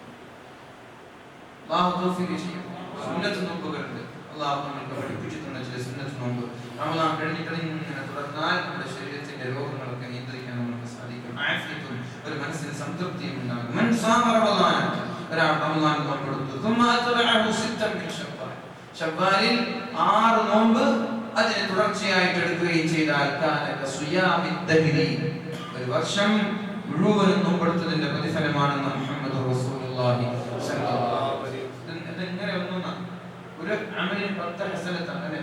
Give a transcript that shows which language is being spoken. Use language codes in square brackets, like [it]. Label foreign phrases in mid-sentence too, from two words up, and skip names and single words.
[ml] അല്ലാഹു തൗഫീഖ് ചെയ്യും. സുന്നത്ത് നോമ്പുകളുണ്ട്, അല്ലാഹു നമുക്ക് പഠിപ്പിച്ചു തന്ന ചില സുന്നത്ത് നോമ്പ്. റമദാൻ കഴിഞ്ഞിട്ട് ഇങ്ങനെ തുടർന്നാൽ നമ്മുടെ ശരീരത്തിന്റെ രോഗങ്ങളൊക്കെ നിയന്ത്രിക്കാൻ നമുക്ക് സാധിക്കും. ആഫിയത്തും ഒരു മനസ്സിന് സംതൃപ്തിയും ഉണ്ടാകും. [ar] من صام رمضان, [ml] ഒരാൾ റമദാൻ നോമ്പെടുത്തു, [ar] ثم أتبعه 6 من شوال, [ml] ശവ്വാലിൽ 6 നോമ്പ് അതിനെ തുടർച്ചയായിട്ട് എടുക്കുകയും ചെയ്താൽ [ar] كان كصيام الدهر, [ml] ഒരു വർഷം മുഴുവനും നോമ്പെടുത്തതിന്റെ പ്രതിഫലമാണെന്ന് മുഹമ്മദ് [ar] رسول الله صلى الله عليه وسلم. [ml] ഇതെങ്ങനെ ഒന്നുന്ന ഒരു അമലിന് 10 ഹസനത്താണ്, അല്ലേ?